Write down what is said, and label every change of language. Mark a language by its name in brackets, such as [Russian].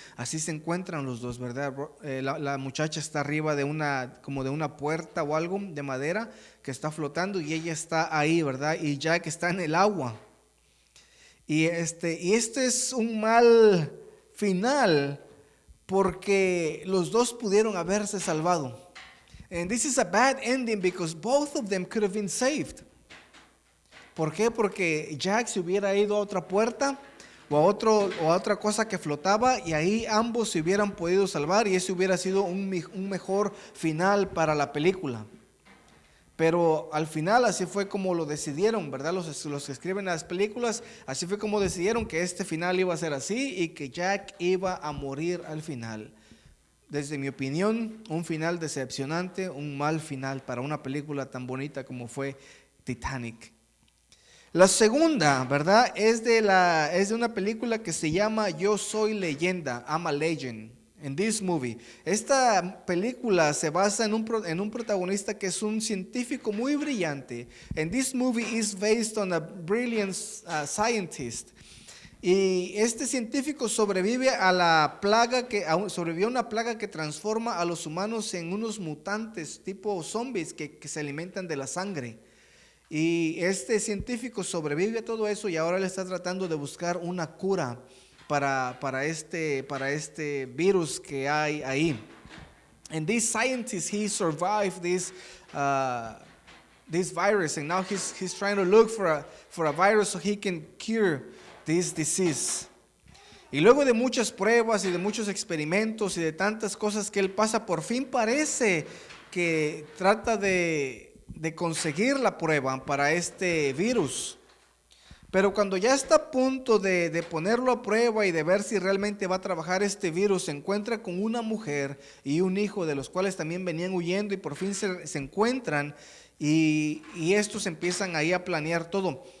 [Spanish] Así se encuentran los dos, ¿verdad? La muchacha está arriba de como de una puerta o algo de madera que está flotando y ella está ahí, ¿verdad? Y Jack está en el agua. Y este es un mal final porque los dos pudieron haberse salvado. [English] And this is a bad ending because both of them could have been saved. [Spanish] ¿Por qué? Porque Jack se hubiera ido a otra puerta o a otra cosa que flotaba y ahí ambos se hubieran podido salvar y ese hubiera sido un mejor final para la película. Pero al final así fue como lo decidieron, ¿verdad? Los que escriben las películas, así fue como decidieron que este final iba a ser así y que Jack iba a morir al final. Desde mi opinión, un final decepcionante, un mal final para una película tan bonita como fue Titanic. La segunda, ¿verdad? Es de una película que se llama Yo Soy Leyenda, I'm a Legend. En [English] this movie, [Spanish] esta película se basa en un protagonista que es un científico muy brillante. [English] And this movie is based on a brilliant scientist. [Spanish] Y este científico sobrevive a una plaga que transforma a los humanos en unos mutantes tipo zombies que se alimentan de la sangre. Y este científico sobrevive a todo eso y ahora le está tratando de buscar una cura para este virus que hay ahí. [English] And this scientist, he survived this virus, and now he's trying to look for a virus so he can cure this disease. [Spanish] Y luego de muchas pruebas y de muchos experimentos y de tantas cosas que él pasa, por fin parece que trata de conseguir la prueba para este virus. Pero cuando ya está a punto de ponerlo a prueba y de ver si realmente va a trabajar este virus, se encuentra con una mujer y un hijo de los cuales también venían huyendo y por fin se encuentran y estos empiezan ahí a planear todo.